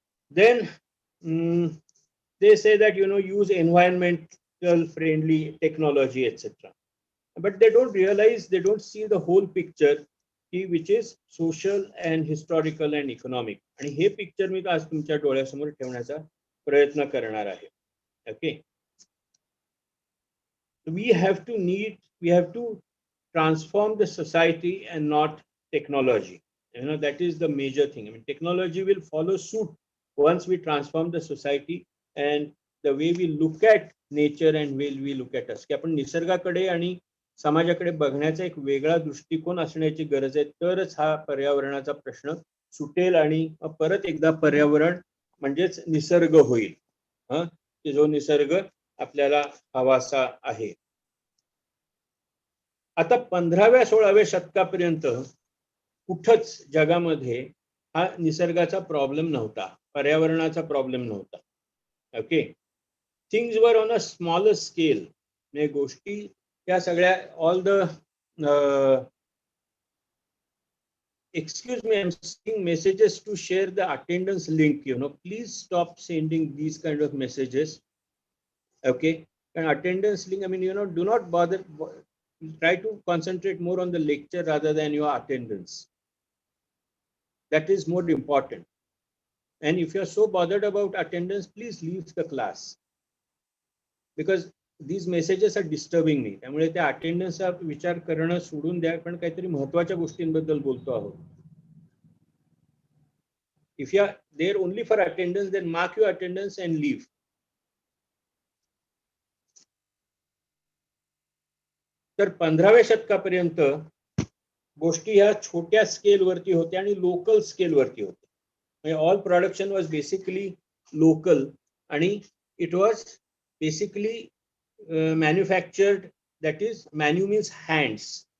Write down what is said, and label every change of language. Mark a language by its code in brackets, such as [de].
[en] Then they say that, use environmental friendly technology, etc. But they don't realize, they don't see the whole picture, which is social and historical and economic. [mr] आणि हे picture मी आज तुमच्या डोळ्यासमोर ठेवण्याचा प्रयत्न करणार आहे. [en] Okay. We have to transform the society and not technology. That is the major thing. I mean, technology will follow suit once we transform the society and the way we look at nature and way we look at us. [mr] की आपण निसर्गाकडे आणि समाजाकडे बघण्याचा एक वेगळा दृष्टिकोन असण्याची गरज आहे, तरच हा पर्यावरणाचा प्रश्न सुटेल आणि परत एकदा पर्यावरण म्हणजेच निसर्ग होईल. की जो निसर्ग आपल्याला हवासा आहे. आता 15व्या-16व्या शतकापर्यंत कुठंच जगामध्ये हा निसर्गाचा प्रॉब्लेम नव्हता, पर्यावरणाचा प्रॉब्लेम नव्हता. [en] Okay. Things were on a smaller scale. [mr] म्हणजे गोष्टी त्या सगळ्या [en] All the excuse me, I'm sending messages to share the attendance link. Please stop sending these kind of messages. Okay. And attendance link, I mean, do not bother. Try to concentrate more on the lecture rather than your attendance. That is more important. And if you're so bothered about attendance, please leave the class, because these messages are disturbing me. [mr] त्यामुळे त्या अटेंडन्सचा विचार करणं सोडून द्या, पण काहीतरी महत्त्वाच्या गोष्टींबद्दल बोलतो आहोत. [en] If you are there only for attendance, then mark your attendance and leave. [mr] तर 15व्या शतकापर्यंत गोष्टी ह्या छोट्या स्केलवरती होत्या आणि लोकल स्केलवरती होत्या. [en] म्हणजे all production was basically local आणि it was basically manufactured, that is manu means hands.